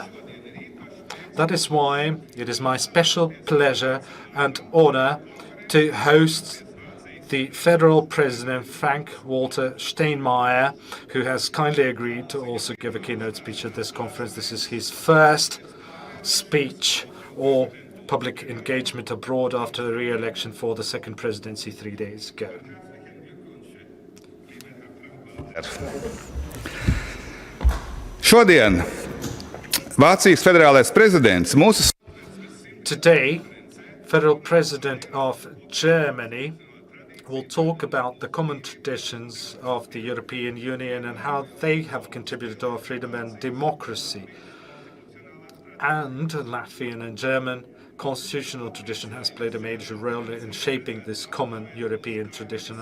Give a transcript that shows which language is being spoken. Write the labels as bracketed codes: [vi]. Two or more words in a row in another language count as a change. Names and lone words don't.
[en] That is why it is my special pleasure and honor to host the Federal President, Frank-Walter Steinmeier, who has kindly agreed to also give a keynote speech at this conference. This is his first speech or public engagement abroad after the re-election for the second presidency 3 days ago. [lv] Šodien Vācijas federālais prezidents mūsu. [en] Today, Federal President of Germany will talk about the common traditions of the European Union and how they have contributed to our freedom and democracy. And Latvian and German constitutional tradition has played a major role in shaping this common European tradition.